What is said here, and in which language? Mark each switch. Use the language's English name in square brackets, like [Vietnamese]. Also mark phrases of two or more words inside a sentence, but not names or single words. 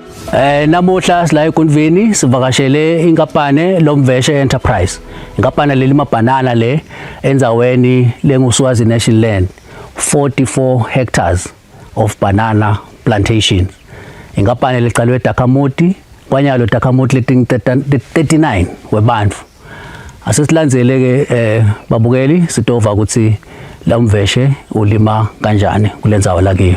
[Swati] Namuhla sila eGundvini sivakashele inkampani Lomveshe Enterprise. Inkampani lelima banana le endzaweni lenguSwazi National Land, 44 [English] hectares of banana plantation. [Swati] Inkampani lecalwe eDakamuti, kwanyalo Dakamuti leting 39 webantfu. Asisilandzele ke babukeli sitova ukuthi Lomveshe ulima kanjani kulendzawo lakiyo.